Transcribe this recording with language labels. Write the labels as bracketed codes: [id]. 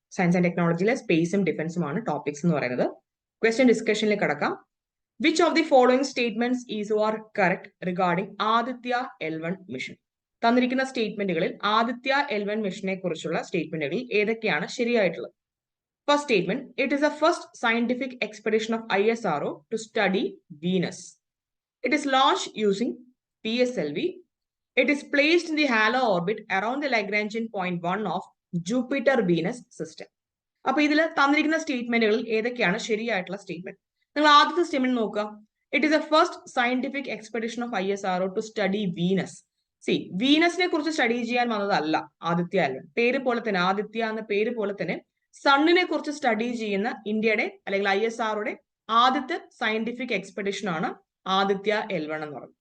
[ml] Science and ടെക്നോളജിയിലെ സ്പേസും ഡിഫൻസും ആണ് topics എന്ന് പറയുന്നത്. ക്വസ്റ്റ്യൻ ഡിസ്കഷനിൽ കടക്കാം. [en] Which of the following statements is or correct regarding Aditya L1 mission? [ml] തന്നിരിക്കുന്ന സ്റ്റേറ്റ്മെന്റുകളിൽ ആദിത്യ L1 മിഷനെ കുറിച്ചുള്ള സ്റ്റേറ്റ്മെന്റുകളിൽ ഏതൊക്കെയാണ് ശരിയായിട്ടുള്ളത്? [en] First statement, it is the first scientific expedition of ISRO to study Venus. It is launched using PSLV. It is placed in the halo orbit around the Lagrangian point 1 of Jupiter-Venus system. [ml] അപ്പോൾ ഇതിൽ തന്നിരിക്കുന്ന സ്റ്റേറ്റ്മെന്റുകളിൽ ഏതൊക്കെയാണ് ശരിയായിട്ടുള്ള statement? നിങ്ങൾ ആദ്യത്തെ statement നോക്കുക. [en] It is a first scientific expedition of ISRO to study Venus. [ml] വീനസിനെ കുറിച്ച് study ചെയ്യാൻ വന്നതല്ല ആദിത്യ L1. പേര് പോലെ തന്നെ ആദിത്യ എന്ന പേര് പോലെ തന്നെ സണ്ണിനെ കുറിച്ച് സ്റ്റഡി ചെയ്യുന്ന ഇന്ത്യയുടെ അല്ലെങ്കിൽ ISROയുടെ ആദ്യത്തെ സയന്റിഫിക് എക്സ്പെഡിഷൻ ആണ് ആദിത്യ L1 എന്ന് പറയുന്നത്.